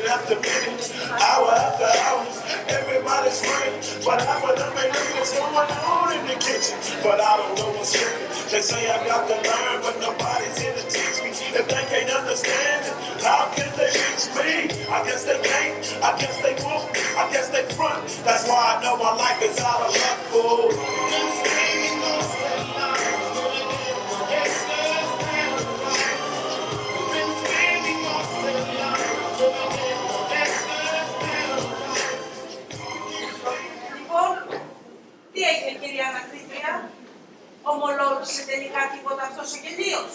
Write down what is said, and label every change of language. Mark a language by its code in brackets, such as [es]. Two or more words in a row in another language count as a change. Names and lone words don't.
[en] after minute, hour after hour. Everybody's free, but half of them ain't know what's going on in the kitchen. But I don't know what's cooking. They say I got to learn, but nobody's here to teach me. If they can't understand it, how can they reach me? I guess they can't, I guess they won't, I guess they front. That's why I know my life is out of luck, fool. [el] Λοιπόν, τι έγινε κυρία Ανακρίτρια, ομολόγησε τελικά τίποτα αυτός ο γελίος?